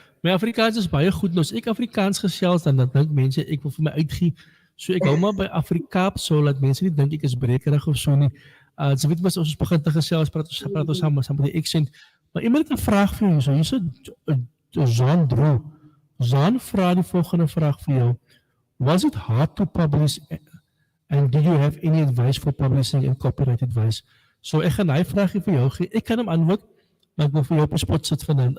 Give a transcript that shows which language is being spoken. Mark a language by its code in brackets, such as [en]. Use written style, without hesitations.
[af] My Afrikaans is baie goed, nou as ek Afrikaans gesels, dan dink mense ek wil vir my uitgie. So ek hou maar by Afrikaans, so laat mense nie dink ek is brekerig of so nie. So weet mos ons begin te gesels, praat ons saam met die accent. Maar iemand het 'n vraag vir jou, so hier's 'n Jean Drew. Jean vra die volgende vraag vir jou. [en] Was it hard to publish and do you have any advice for publishing and copyright advice? [af] So ek gaan hy vraagie vir jou gee. Ek kan hom antwoord, maar ek wil vir jou op 'n spot sit vanaand.